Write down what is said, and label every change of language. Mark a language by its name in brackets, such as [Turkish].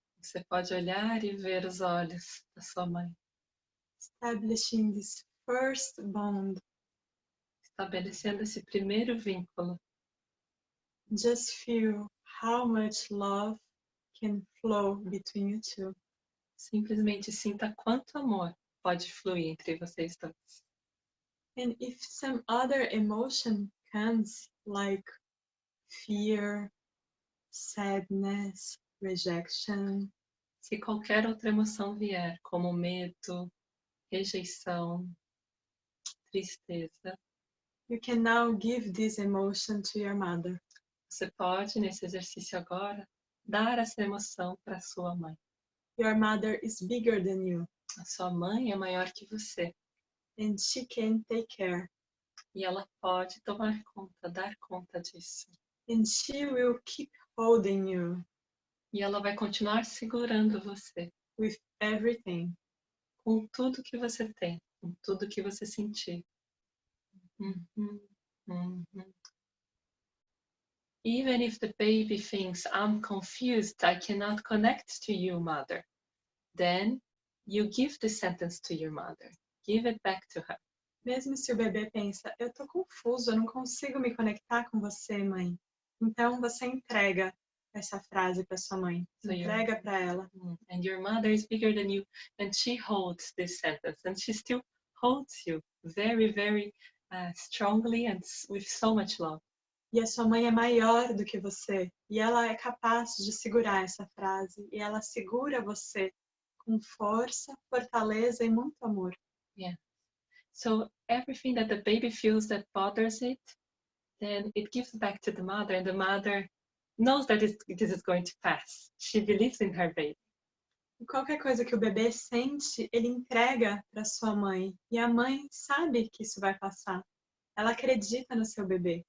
[Portuguese] Você pode olhar e ver os olhos da sua mãe, [English] establishing this first bond. [Portuguese] estabelecendo esse primeiro vínculo. [English] Just feel how much love can flow between you two. [Portuguese] Simplesmente sinta quanto amor pode fluir entre vocês dois. [English] And if some other emotion comes, like fear, sadness, rejection, [Portuguese] Se qualquer outra emoção vier, como medo, rejeição, tristeza, [English] you can now give this emotion to your mother. [Portuguese] você pode, nesse exercício agora, dar essa emoção para sua mãe. [English] Your mother is bigger than you, [Portuguese] A sua mãe é maior que você [English] and she can take care. [Portuguese] e ela pode tomar conta, dar conta disso. [English] And she will keep holding you [Portuguese] E ela vai continuar segurando você [English] with everything. [Portuguese] com tudo que você tem, com tudo que você sentir. [English] Even if the baby thinks, I'm confused, I cannot connect to you, mother, then you give the sentence to your mother. Give it back to her. [Portuguese] Mesmo se o bebê pensa, eu tô confuso, eu não consigo me conectar com você, mãe. Então você entrega essa frase para sua mãe. Entrega para ela. [English] And your mother is bigger than you, and she holds this sentence, and she still holds you very, very strongly and with so much love. [Portuguese] E a sua mãe é maior do que você. E ela é capaz de segurar essa frase. E ela segura você com força, fortaleza e muito amor. [English] Yeah. So everything that the baby feels that bothers it, then it gives back to the mother, and the mother knows that this is going to pass. She believes in her baby. [Portuguese] E qualquer coisa que o bebê sente, ele entrega para sua mãe. E a mãe sabe que isso vai passar. Ela acredita no seu bebê.